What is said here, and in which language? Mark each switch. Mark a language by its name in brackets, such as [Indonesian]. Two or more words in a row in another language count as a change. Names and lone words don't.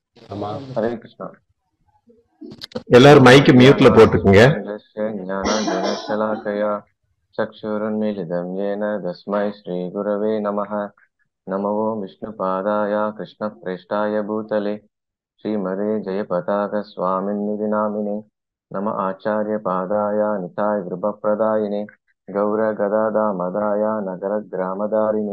[Tamil] ஆமா. ஹரே கிருஷ்ணா. எல்லாரும் மைக்கு மியூட்ல போட்டுக்குங்க. [Sanskrit] ஞானாஞ்சனशलाकया चक्षुरुन्मीलितं येन तस्मै श्रीगुरवे नमः. नमो विष्णुपादाय कृष्णप्रेष्ठाय भूतले श्रीमते जयपताकस्वामिन्निधि नामिने नम आचार्यपादाय निताय कृपप्रदायिने गौरगदादामदाय नगरग्रामदारिणे